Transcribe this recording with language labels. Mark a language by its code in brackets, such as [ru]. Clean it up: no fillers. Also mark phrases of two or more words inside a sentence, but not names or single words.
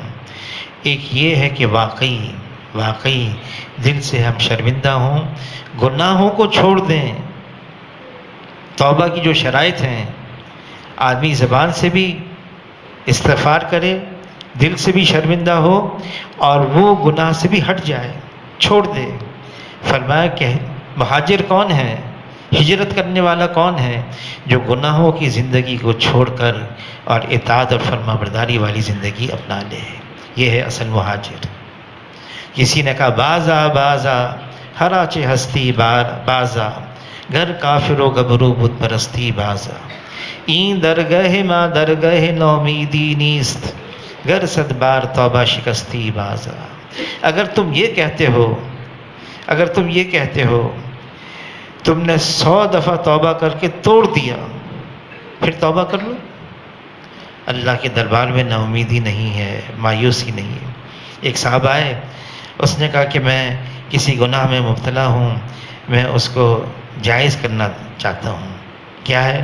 [ur] ایک یہ ہے کہ واقعی دل سے ہم شرمندہ ہوں، گناہوں کو چھوڑ دیں، توبہ کی جو شرائط ہیں آدمی زبان سے بھی استغفار کرے، دل سے بھی شرمندہ ہو اور وہ گناہ سے بھی ہٹ جائے، چھوڑ دے۔ فرمایا کہ مہاجر کون ہے، ہجرت کرنے والا کون ہے؟ جو گناہوں کی زندگی کو چھوڑ کر اور اطاعت اور فرما برداری والی زندگی اپنا لے، یہ ہے اصل مہاجر۔ کسی نے کہا [fa] بازا بازا ہراچے ہستی بازا، گھر کافر و گبرو بت پرستی بازا، این درگہ ما درگہ نومیدی نیست، گر صد بار توبہ شکستی بازا۔ [ur] اگر تم یہ کہتے ہو تم نے 100 دفعہ توبہ کر کے توڑ دیا، پھر توبہ کر لو۔ اللہ کے دربار میں نا امیدی نہیں ہے، مایوسی نہیں ہے۔ ایک صاحب آئے، اس نے کہا کہ میں کسی گناہ میں مبتلا ہوں، میں اس کو جائز کرنا چاہتا ہوں، کیا ہے؟